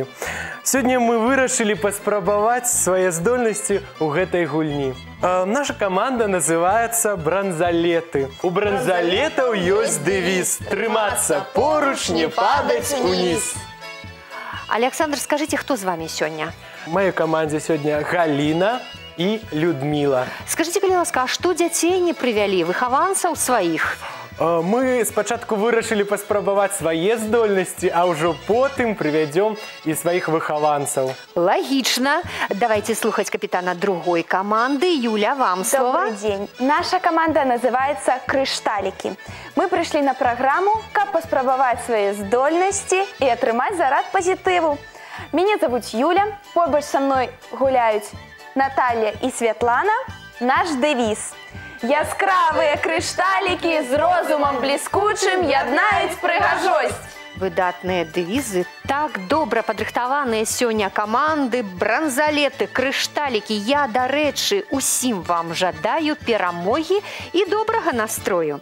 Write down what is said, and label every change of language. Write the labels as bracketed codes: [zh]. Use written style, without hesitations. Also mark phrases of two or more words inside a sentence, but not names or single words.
[be] Сёння мы вырашылі паспрабаваць свае здольнасці ў гэтай гульні. Наша каманда называецца «Бранзалеты». У бранзалетаў ёсць дэвіз «Трымацца поруч, не падаць уніз». [ru] Александр, скажите, кто з вами сёння? В моей команде сегодня Галина и Людмила. Скажите, [be] калі ласка, а што дзяцей не прывялі, выхаванцаў сваіх? Мы спачатку вырашылі паспрабаваць свае здольнасці, а ўжо потым прывядзём і сваіх выхаванцаў. Лагічна. Давайте слухаць капітана [ru] другой команды. Юля, вам слово. Добрый день. Наша команда называется «Крышталики». Мы пришли на программу, как [be] паспрабаваць свои здольности и атрымаць зарад позитиву. [ru] Меня зовут Юля, побач со мной гуляют Наталья и Светлана. Наш девиз: [be] яскравыя крышталікі з розумам бліскучым яднаюць прыгажосць. Выдатныя дэвізы, так добра падрыхтаваныя сёння каманды, бранзалеты, крышталікі. Я, дарэчы, усім вам жадаю перамогі і добрага настрою.